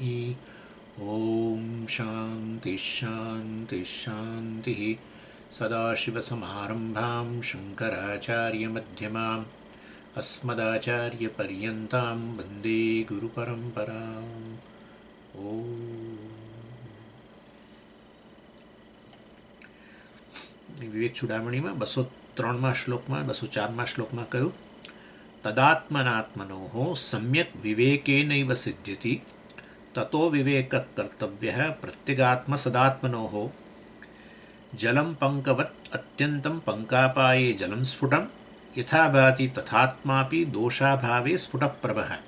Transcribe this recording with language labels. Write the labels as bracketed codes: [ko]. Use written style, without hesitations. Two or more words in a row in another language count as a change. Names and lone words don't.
[sa] ॐ शान्तिः शान्तिः शान्तिः सदाशिवसमारम्भां शङ्कराचार्यमध्यमाम् अस्मदाचार्यपर्यन्तां वन्दे गुरुपरम्पराम् ॐ [gu] વિવેક ચૂડામણીમાં 203માં શ્લોકમાં 204માં શ્લોકમાં કહ્યું [sa] તદાત્મનાત્મનો સમ્યક વિવેકેનૈવ સિદ્ધ્યતિ તતો વિવેક કર્તવ્ય પ્રત્યેગાત્મ સદાત્મનો જલમ પંકવત અત્યંતમ પંકાપાયે જલમ સ્ફુટમ યથા ભાતિ તથાત્માપી દોષાભાવે સ્ફુટપ્રભ.